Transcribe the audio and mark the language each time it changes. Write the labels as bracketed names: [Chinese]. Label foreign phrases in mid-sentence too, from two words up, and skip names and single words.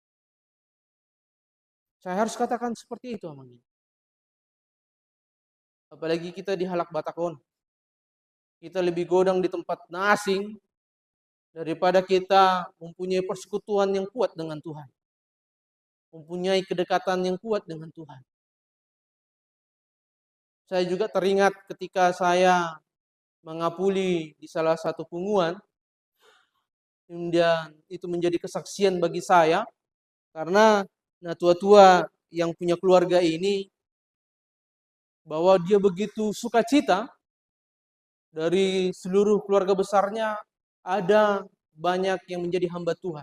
[Indonesian] Saya harus katakan seperti itu, [Batak Toba] amang inang. [Indonesian] Apalagi kita di [Batak Toba] Halak Batakon. [Indonesian] Kita lebih godang di tempat asing daripada kita mempunyai persekutuan yang kuat dengan Tuhan. Mempunyai kedekatan yang kuat dengan Tuhan. Saya juga teringat ketika saya mengapuli di salah satu punguan, kemudian itu menjadi kesaksian bagi saya, karena tua-tua yang punya keluarga ini, bahwa dia begitu sukacita dari seluruh keluarga besarnya, ada banyak yang menjadi hamba Tuhan.